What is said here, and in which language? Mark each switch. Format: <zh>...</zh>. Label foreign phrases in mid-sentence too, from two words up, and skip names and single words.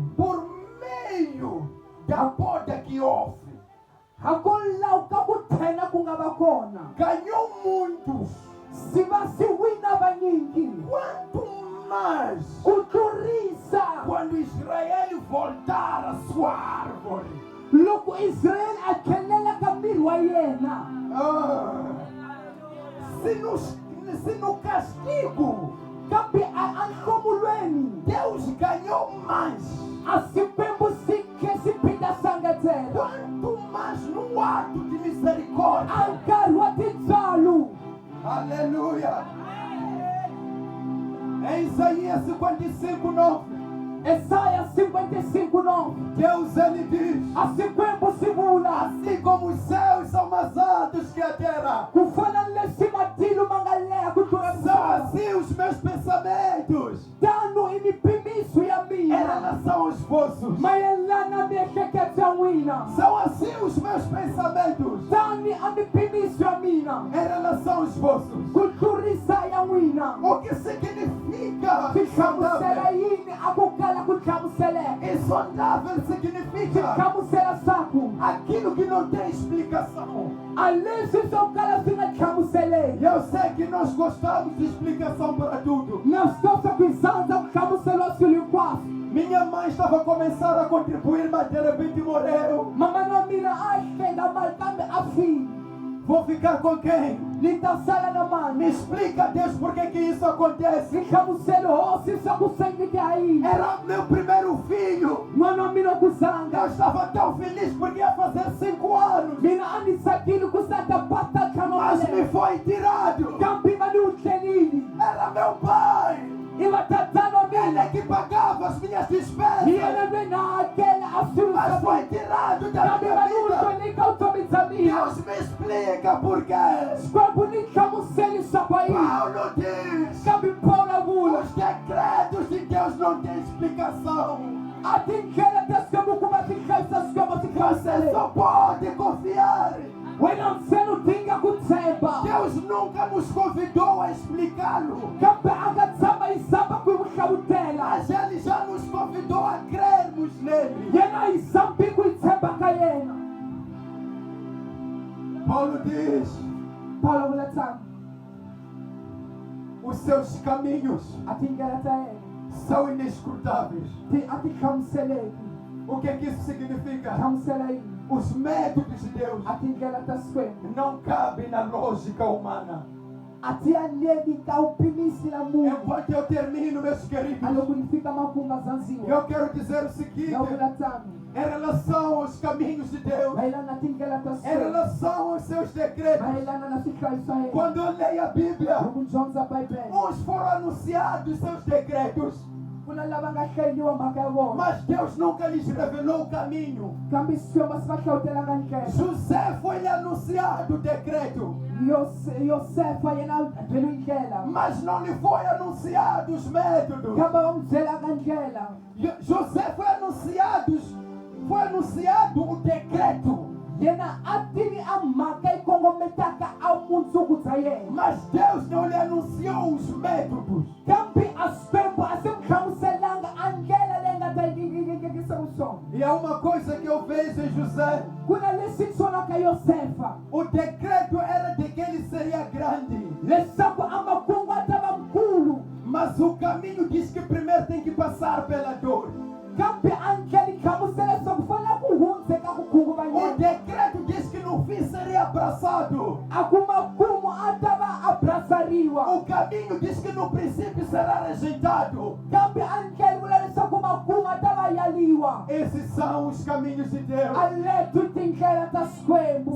<pt>por meio da poda que houve,</pt> <ts>Hakola ukakutena kungabakona.</ts> <pt>ganhou muitos,</pt> <ts>Sibasiwina nyingi</ts> <pt>Quanto mais</pt> <ts>kutlurisa</ts> <pt>quando Israel voltar a sua árvore.</pt> <ts>loko Israel a tlhelela ka miri wa yena.</ts> <pt>Se no castigo</pt> <ts>Kambe anhlomulweni</ts> <pt>Deus ganhou mais,</pt> <ts>a Xikwembu si phinda sangatela.</ts> <pt>quanto mais no ato de misericórdia.</pt> <ts>A nkarhi wa tintswalo.</ts> <pt>Aleluia. Em Isaías 55:9,</pt> <ts>Esaia 55:9.</ts> <pt>Deus ele diz:</pt> <ts>A Xikwembu si vula</ts> <pt>assim como os céus são mais altos que a terra,</pt> <ts>ku fana na leswi matilo ma nga leha ku tlula</ts> <pt>são</pt> <ts>misava.</ts> <pt>assim os meus pensamentos</pt> <ts>Tano i mipimiso ya</ts> <pt>em</pt> <ts>mina</ts> <pt>relação aos vossos.</pt> <ts>mayelana na miehleketo ya n'wina.</ts> <pt>São assim os meus pensamentos</pt> <ts>Tani a mipimiso ya mina</ts> <pt>em relação aos vossos.</pt> <ts>ku tlurisa ya n'wina.</ts> <pt>O que significa</pt> <ts>Swi hlamusela</ts> <pt>insondável?</pt> <ts>yini a ku kala ku hlamuseleka?</ts> <pt>Insondável significa</pt> <ts>Hlamusela swaku</ts> <pt>aquilo que não tem explicação.</pt> <ts>a leswi swo kala swi nga hlamuseleki.</ts> <pt>E eu sei que nós gostamos de explicação para tudo.</pt> <ts>Na swi tiva swa ku hi sandza ku hlamuseliwa swilo hinkwaswo.</ts> <pt>Minha mãe estava a começar a contribuir, mas de repente morreu.</pt> <ts>Mamani wa mina a hlenga mali kambe a file.</ts> <pt>Vou ficar com quem?</pt> <ts>Ni ta sala na</ts> <pt>Me</pt> <ts>mani.</ts> <pt>explica, Deus, por que isso acontece.</pt> <ts>Ni hlamuseli hosi swa ku swi endleke ha yini.</ts> <pt>Era meu primeiro filho.</pt> <ts>N'wana wa mina wa ku</ts> <pt>Eu</pt> <ts>zanga.</ts> <pt>estava tão feliz porque ia fazer 5 anos.</pt> <ts>Mina a ni tsakile ku sa ta bata ntlhanu wa</ts> <pt>Mas me</pt> <ts>malembe.</ts> <pt>foi tirado.</pt> <ts>Kambe va ni wu tlenile.</ts> <pt>Era meu pai.</pt> <ts>I va tatana wa</ts> <pt>Ele</pt> <ts>mina.</ts> <pt>é que pagava as minhas</pt> <ts>Hi</ts> <pt>despesas.</pt> <ts>yena loyi na hakela a swilo</ts> <pt>Mas</pt> <ts>swa</ts> <pt>foi</pt> <ts>mina.</ts> <pt>tirado da</pt> <ts>Kambe</ts> <pt>minha</pt> <ts>va ni wu</ts> <pt>vida.</pt> <ts>hloneka vutomi bya mina.</ts> <pt>Deus me explica por quê.</pt> <ts>Xikwembu ni hlamuseli swa ku yini.</ts> <pt>Paulo diz:</pt> <ts>Kambe Paulo a vula.</ts> <pt>os decretos de Deus não têm explicação.</pt> <ts>A tindlela ta Xikwembu ku va ti hlayisa Xikwembu ti</ts> <pt>Você</pt> <ts>hlamusele.</ts> <pt>só pode confiar.</pt> <ts>Wena ntsena u dinga ku tshemba.</ts> <pt>Deus nunca nos convidou a explicá-lo,</pt> <ts>Kambe a nga tshama hi zama ku n'wi hlavutela.</ts> <pt>mas Ele já nos convidou a crermos nele.</pt> <ts>Yena hi zambi ku hi tshemba ka yena.</ts> <pt>Paulo diz:</pt> <ts>Paulo vula tano.</ts> <pt>os seus caminhos</pt> <ts>A tindlela ta yena</ts> <pt>são inescrutáveis.</pt> <ts>a ti hlamuseleki.</ts> <pt>O que isso significa?</pt> <ts>Hlamusela yini?</ts> <pt>Os métodos de Deus</pt> <ts>A tindlela ta Xikwembu</ts> <pt>não cabem na lógica humana.</pt> <ts>a ti aneli ka upimisi la munhu.</ts> <pt>Enquanto eu termino, meus</pt> <ts>A</ts> <pt>queridos,</pt> <ts>loko ni fika makumu ma zanziwa.</ts> <pt>eu quero dizer o seguinte:</pt> <ts>Ya vula tano.</ts> <pt>em relação aos caminhos de Deus,</pt> <ts>Mayelana na tindlela ta</ts> <pt>em</pt> <ts>Xikwembu.</ts> <pt>relação aos seus decretos,</pt> <ts>Mayelana na swihlaya swa yena.</ts> <pt>quando eu leio a Bíblia,</pt> <ts>Loko ni dyondza Bibele.</ts> <pt>uns foram anunciados seus decretos,</pt> <ts>Ku na lava nga hlayeriwa mhaka ya vona.</ts> <pt>mas Deus nunca lhes revelou o caminho.</pt> <ts>Kambe Xikwembu a swi va hlawutelanga ndlela.</ts> <pt>José foi anunciado o decreto,</pt> <ts>Yosefa yena a byeriwe ndlela.</ts> <pt>mas não lhe foi anunciado os métodos.</pt> <ts>Kambe va n'wi byelanga ndlela.</ts> <pt>José foi anunciado o decreto,</pt> <ts>Yena a tivi a mhaka yi kongometaka a mundzuku bya yena.</ts> <pt>mas Deus não lhe anunciou os métodos.</pt> <ts>Kambe a Xikwembu a swi n'wi hlamuselanga a ndlela leyi nga ta yikisa vuswona.</ts> <pt>E há uma coisa que eu vejo em José:</pt> <ts>Ku na leswi ni swonaka Yosefa.</ts> <pt>o decreto era de que ele seria grande,</pt> <ts>Leswaku a makungu a ta va mkulu.</ts> <pt>mas o caminho diz que primeiro tem que passar pela dor.</pt> <ts>Kambe a ndlela yi hlamusela leswaku ku fanele ku hundzeka ku</ts> <pt>O</pt> <ts>khunguvanyeka.</ts> <pt>decreto diz que no fim seria abraçado.</pt> <ts>A ku makumu a ta va abrasariwa.</ts> <pt>O caminho diz que no princípio será rejeitado.</pt> <ts>Kambe a ndlela yi vula leswaku makumu a ta va yaliwa.</ts> <pt>Esses são os caminhos de Deus.</pt> <ts>A leto tindlela ta Xikwembu.</ts>